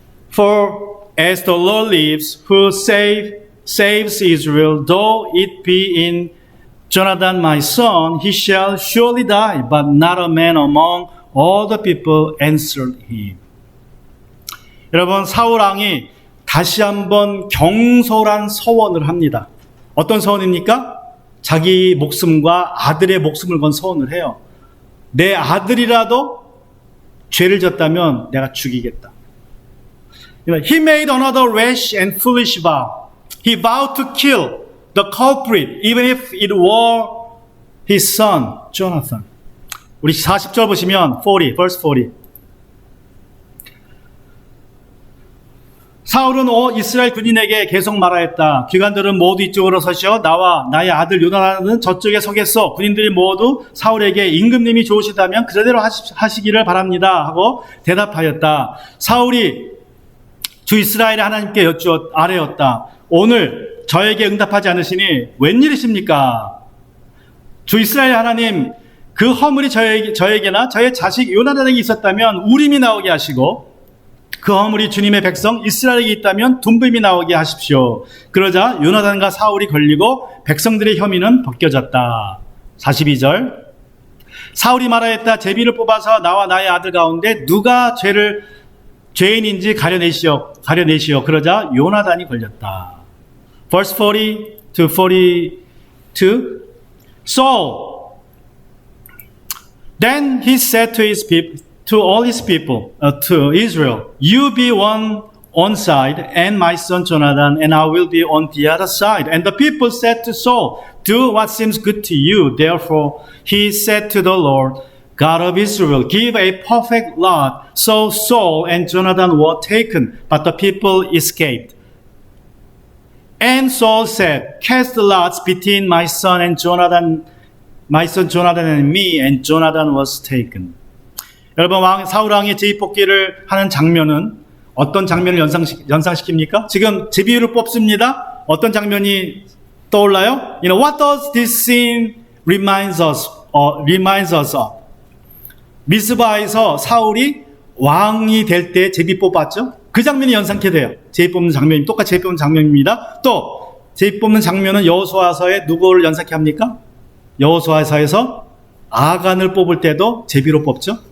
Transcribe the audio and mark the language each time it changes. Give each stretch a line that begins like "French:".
English: For as the Lord lives, who saves Israel, though it be in Jonathan my son, he shall surely die, but not a man among all the people answered him.
Korean: 여러분, 사울왕이 다시 한번 경솔한 서원을 합니다. 어떤 서원입니까? 자기 목숨과 아들의 목숨을 건 서원을 해요. 내 아들이라도 죄를 졌다면 내가 죽이겠다.
English: He made another rash and foolish vow. He vowed to kill the culprit, even if it were his son, Jonathan.
Korean: 우리 40절 보시면,
English: verse 40.
Korean: 사울은 이스라엘 군인에게 계속 말하였다. 기관들은 모두 이쪽으로 서시어 나와 나의 아들 요나단은 저쪽에 서겠소. 군인들이 모두 사울에게 임금님이 좋으시다면 그대로 하시기를 바랍니다 하고 대답하였다. 사울이 주 이스라엘의 하나님께 아뢰었다. 오늘 저에게 응답하지 않으시니 웬일이십니까? 주 이스라엘 하나님, 그 허물이 저에게나 저의 자식 요나단에게 있었다면 우림이 나오게 하시고, 그 허물이 주님의 백성 이스라엘에게 있다면 둠빔이 나오게 하십시오. 그러자 요나단과 사울이 걸리고 백성들의 혐의는 벗겨졌다. 42절. 사울이 말하였다. 제비를 뽑아서 나와 나의 아들 가운데 누가 죄인인지 가려내시오. 그러자 요나단이 걸렸다.
English: Verse 40 to 42. So then he said to his people, to all his people, to Israel, you be on one side, and my son Jonathan, and I will be on the other side. And the people said to Saul, do what seems good to you. Therefore he said to the Lord, God of Israel, give a perfect lot. So Saul and Jonathan were taken, but the people escaped. And Saul said, cast the lots between my son Jonathan and me, and Jonathan was taken.
Korean: 여러분, 사울 왕이 제비뽑기를 하는 장면은 어떤 장면을 연상시킵니까? 지금 제비를 뽑습니다. 어떤 장면이 떠올라요?
English: You know, what does this scene reminds us of?
Korean: 미스바에서 사울이 왕이 될 때 제비 뽑았죠? 그 장면이 연상케 돼요. 제비 뽑는 장면이 똑같이 제비 뽑는 장면입니다. 또 제비 뽑는 장면은 여호수아서에 누구를 연상케 합니까? 여호수아서에서 아간을 뽑을 때도 제비로 뽑죠.